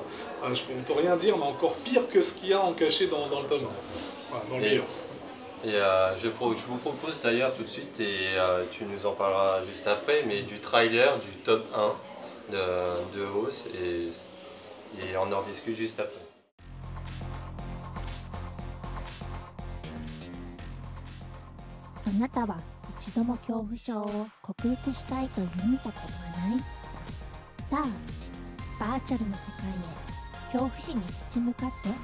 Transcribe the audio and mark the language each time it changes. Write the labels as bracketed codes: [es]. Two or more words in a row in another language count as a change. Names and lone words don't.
[fr] On ne peut rien dire, mais encore pire que ce qu'il y a en caché dans le tome 1. Voilà, dans le livre. Et je vous propose d'ailleurs tout de suite, et tu nous en parleras juste après, mais du trailer du tome 1 de Oz, et on en discute juste après. [ja] あなたは一度も恐怖症を克服したいと夢見たことはない？さあ、バーチャルの世界へ恐怖心に立ち向かって。